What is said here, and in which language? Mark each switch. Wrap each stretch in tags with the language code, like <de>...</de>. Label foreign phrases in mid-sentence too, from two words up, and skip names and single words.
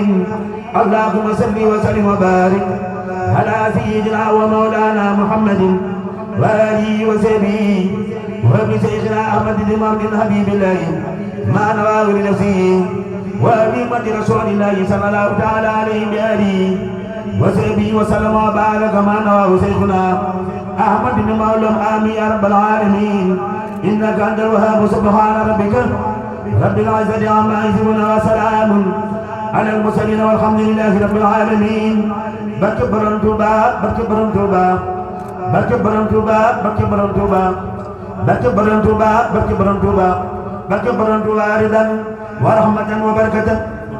<ar>اللهم صل وسلم وبارك على سيدنا ومولانا محمد وآله وصحبه وابن شيخنا أحمد بن محمد حبيب الله ما نواه لنفسه وأمة رسول الله صلى الله تعالى عليه وآله وصحبه وسلم وبارك ما نواه شيخنا أحمد بن مولى آمين يا رب العالمين. إنك أنت الوهاب سبحان ربك رب العزة عما يصفون وسلام على المرسلين والحمد لله رب العالمين.</ar> <wo>barke Borom Touba barke Borom Touba barke Borom Touba barke Borom Touba barke Borom Touba barke Borom Touba barke Borom Touba</wo> <ar>رضا ورحمة وبركة</ar>